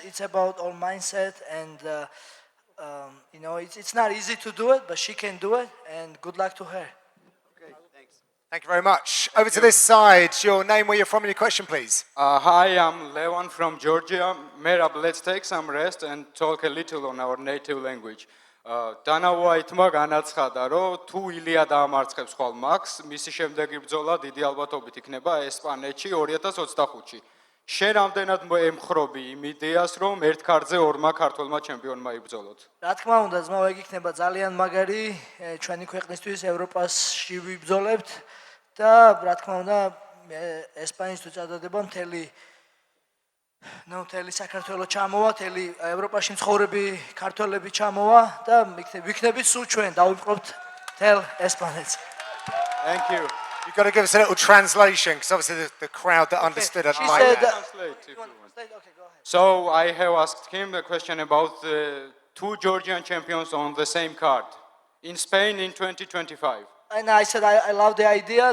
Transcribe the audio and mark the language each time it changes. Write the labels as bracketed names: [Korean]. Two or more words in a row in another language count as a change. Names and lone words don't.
[English] It's about all mindset, and you know, it's not easy to do it, but she can do it, and good luck to her. Okay, thanks. Thank you very much. Over to this side, your name, where you're from, and your question, please. Hi, I'm Levan from Georgia. Merab, let's take some rest and talk a little on our native language. [Georgian] Dana White-მა განაცხადა, რომ თუ ილია დაამარცხებს ხვალ მაქს, მისი შემდეგი ბრძოლა დიდი ალბათობით იქნება ესპანეთში 2025-ში. შენ რამდენად ემხრობი იმ იდეას, რომ ერთ ქართზე ორმა ქართველმა ჩემპიონმა იბრძოლოთ? რა თქმა უნდა, ძმაო, ეგ იქნება ძალიან მაგარი ჩვენი ქვეყნისთვის ევროპაში ვიბრძოლებთ და რა თქმა უნდა ესპანეთში თუ წადდება მთელი საქართველო ჩამოვა, მთელი ევროპაში მცხოვრები ქართველები ჩამოვა და ვიქნებით სულ ჩვენ დავიწყობთ მთელ ესპანეთს. [English] Thank you. You've got to give us a little translation, because obviously the crowd that understood it might. So I have asked him a question about the two Georgian champions on the same card in Spain in 2025. And I said I love the idea.